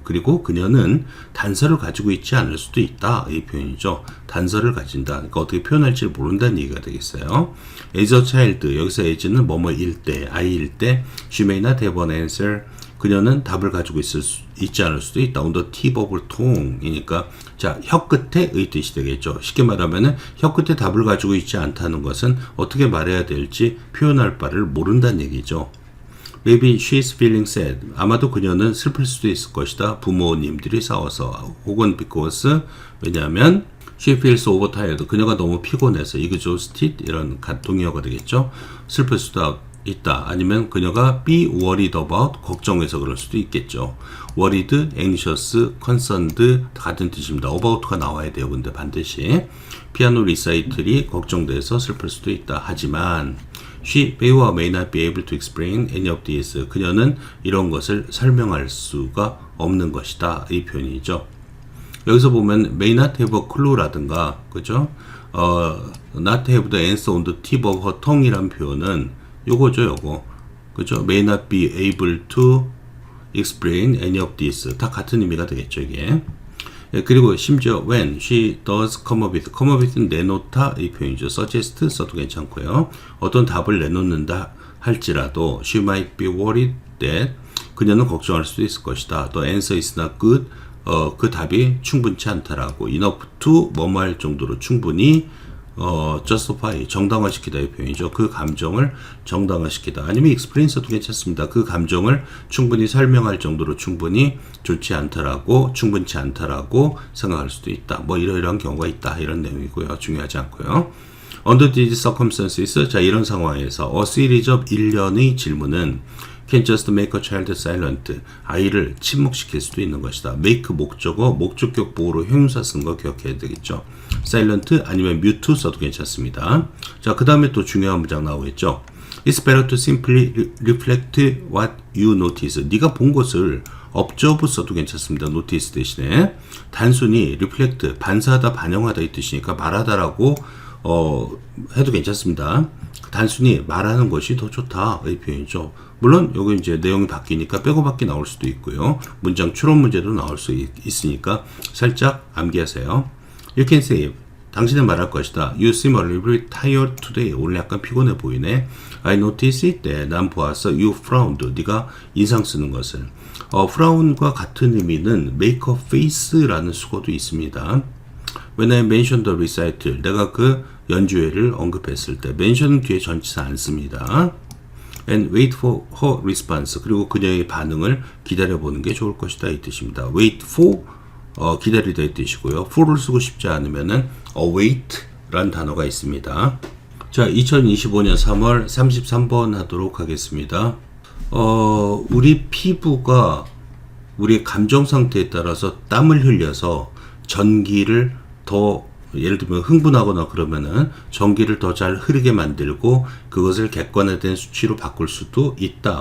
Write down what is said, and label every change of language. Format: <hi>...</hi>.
<ko>그리고 그녀는 단서를 가지고 있지 않을 수도 있다. 이 표현이죠. 단서를 가진다. 그러니까 어떻게 표현할지 모른다는 얘기가 되겠어요.</ko> <en>As a child.</en> <ko>여기서 as는 뭐뭐일 때, 아이일 때</ko> <en>she may not have an answer.</en> <ko>그녀는 답을 가지고 있지 않을 수도 있다.</ko> <en>On the tip of her tongue.</en> <ko>이니까 자, 혀 끝에의 뜻이 되겠죠. 쉽게 말하면은 혀 끝에 답을 가지고 있지 않다는 것은 어떻게 말해야 될지 표현할 바를 모른다는 얘기죠.</ko> <en>Maybe she's feeling sad.</en> <ko>아마도 그녀는 슬플 수도 있을 것이다. 부모님들이 싸워서 혹은 because 왜냐하면</ko> <en>she feels overtired.</en> <ko>그녀가 너무 피곤해서 exhausted 이런 동의어가 되겠죠. 슬플 수도 있다. 아니면 그녀가 be worried about 걱정해서 그럴 수도 있겠죠. worried, anxious, concerned 같은 뜻입니다. about가 나와야 돼요. 근데 반드시 피아노 리사이틀이 걱정돼서 슬플 수도 있다. 하지만</ko> <en>she may or may not be able to explain any of these.</en> <ko>그녀는 이런 것을 설명할 수가 없는 것이다. 이 표현이죠. 여기서 보면</ko> <en>may not have a clue</en> <ko>라든가 그죠?</ko> <en>not have the answer on the tip of her tongue</en> <ko>이란 표현은 요거죠, 요거. 그죠?</ko> <en>may not be able to explain any of this.</en> <ko>다 같은 의미가 되겠죠, 이게. 예, 그리고 심지어</ko> <en>when she does come up with</en> <ko>는 내놓다 이 표현이죠. suggest 써도 괜찮고요. 어떤 답을 내놓는다 할지라도</ko> <en>she might be worried that</en> <ko>그녀는 걱정할 수도 있을 것이다.</ko> <en>또 answer is not good.</en> <ko>그 답이 충분치 않다라고 enough to 뭐뭐 할 정도로 충분히 justify, 정당화시키다 이 표현이죠. 그 감정을 정당화시키다. 아니면 explain 써도 괜찮습니다. 그 감정을 충분히 설명할 정도로 충분히 좋지 않다라고, 충분치 않다라고 생각할 수도 있다. 뭐 이러이러한 경우가 있다. 이런 내용이고요. 중요하지 않고요.</ko> <en>Under these circumstances,</en> <ko>자 이런 상황에서</ko> <en>a series of</en> <ko>일련의 질문은</ko> <en>can just make a child silent.</en> <ko>아이를 침묵시킬 수도 있는 것이다. make 목적어, 목적격 보호로 형용사 쓴 거 기억해야 되겠죠. silent 아니면 mute 써도 괜찮습니다. 자, 그 다음에 또 중요한 문장 나오겠죠.</ko> <en>It's better to simply reflect what you notice.</en> <ko>네가 본 것을 observe 써도 괜찮습니다. notice 대신에 단순히 reflect, 반사하다, 반영하다 이 뜻이니까 말하다라고 해도 괜찮습니다. 단순히 말하는 것이 더 좋다 이 표현이죠. 물론 여기 이제 내용이 바뀌니까 빼고박기 나올 수도 있고요. 문장 추론 문제도 나올 수 있으니까 살짝 암기하세요.</ko> <en>You can say</en> <ko>당신은 말할 것이다.</ko> <en>You seem a little bit tired today.</en> <ko>오늘 약간 피곤해 보이네.</ko> <en>I noticed it.</en> <ko>네, 난 보았어.</ko> <en>You frowned.</en> <ko>네가 인상 쓰는 것을. frown과 같은 의미는 make a face라는 수거도 있습니다.</ko> <en>When I mentioned the recital,</en> <ko>내가 그 연주회를 언급했을 때 mention은 뒤에 전치사 안 씁니다.</ko> <en>And wait for her response.</en> <ko>그리고 그녀의 반응을 기다려보는 게 좋을 것이다 이 뜻입니다. wait for 기다리다 이 뜻이고요. for를 쓰고 싶지 않으면은 await 라는 단어가 있습니다. 자, 2025년 3월 33번 하도록 하겠습니다. 우리 피부가 우리의 감정 상태에 따라서 땀을 흘려서 전기를 더, 예를 들면 흥분하거나 그러면은 전기를 더 잘 흐르게 만들고 그것을 객관화된 수치로 바꿀 수도 있다.</ko>